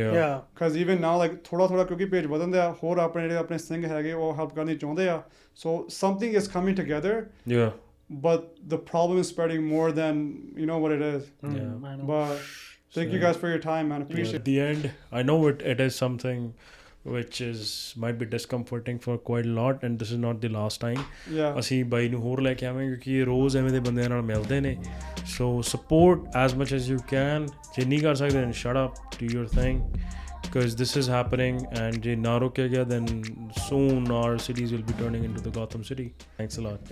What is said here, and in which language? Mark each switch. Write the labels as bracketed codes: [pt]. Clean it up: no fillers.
[en] Yeah. Because even now like [pa] ਥੋੜਾ ਕਿਉਂਕਿ page ਵਧਣ ਦੇ ਆ, ਹੋਰ ਆਪਣੇ ਸਿੰਘ ਹੈਗੇ ਉਹ ਹੈਲਪ ਕਰਨੀ ਚਾਹੁੰਦੇ ਆ. [en] So something is coming together. Yeah. But the problem is spreading more than you know what it is. I know. But thank you guys for your time, man. Appreciate it. At the end, I know it is something which might be discomforting for quite a lot, and this is not the last time. Yeah. [pa] ਅਸੀਂ ਬਾਈ ਨੂੰ ਹੋਰ ਲੈ ਕੇ ਆਵਾਂਗੇ ਕਿਉਂਕਿ ਇਹ ਰੋਜ਼ ਐਵੇਂ ਦੇ ਬੰਦਿਆਂ ਨਾਲ ਮਿਲਦੇ ਨੇ. [en] So support as much as you can. [pa] ਜੇ ਨਹੀਂ ਕਰ ਸਕਦੇ [en] then shut up, do your thing, because this is happening, and [pa] ਜੇ ਨਾ ਰੋਕਿਆ ਗਿਆ [en] then soon our cities will be turning into the Gotham City. Thanks a lot.